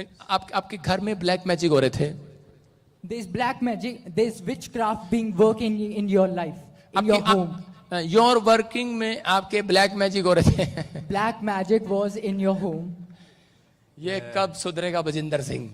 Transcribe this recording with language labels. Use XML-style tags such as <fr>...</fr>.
<hi>आपके घर में ब्लैक मैजिक हो रहे थे.</hi> <en>There's black magic, there's witchcraft being working in your life, in your home. Your working</en> <hi>में आपके ब्लैक मैजिक हो रहे थे.</hi> <en>Black magic was in your home.</en> <hi>ये कब सुधरेगा बजिंदर सिंह?</hi>